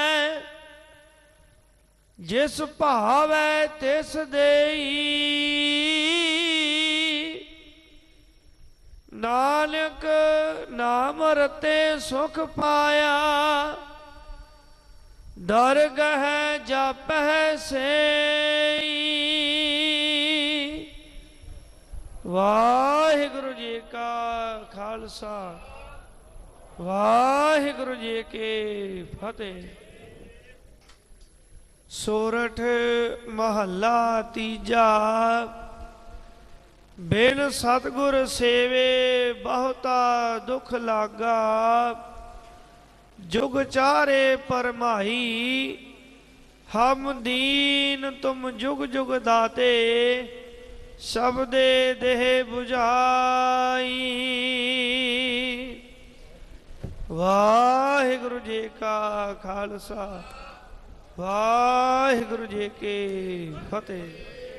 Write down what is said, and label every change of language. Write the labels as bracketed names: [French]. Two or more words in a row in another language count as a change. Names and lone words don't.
[Punjabi] ਜਿਸ ਭਾਵੈ ਤਿਸ ਦੇਈ ਨਾਨਕ ਨਾਮ ਰਤੇ ਸੁਖ ਪਾਇਆ ਦਰਗਹ ਜਾਪੈ ਸੇਈ ਵਾਹਿਗੁਰੂ ਜੀ ਕਾ ਖ਼ਾਲਸਾ ਵਾਹਿਗੁਰੂ ਜੀ ਕੀ ਫ਼ਤਹਿ। ਸੋਰਠ ਮਹਲਾ ਤੀਜਾ ਬਿਨ ਸਤਿਗੁਰ ਸੇਵੇ ਬਹੁਤਾ ਦੁਖ ਲਾਗਾ ਜੁਗ ਚਾਰੇ ਪਰਮਾਈ ਹਮ ਦੀਨ ਤੁਮ ਜੁਗ ਜੁਗ ਦਾਤੇ ਸ਼ਬਦੇ ਦੇਹ ਬੁਝਾਈ। ਵਾਹਿਗੁਰੂ ਜੀ ਕਾ ਖ਼ਾਲਸਾ ਵਾਹਿਗੁਰੂ ਜੀ ਕੀ ਫ਼ਤਹਿ।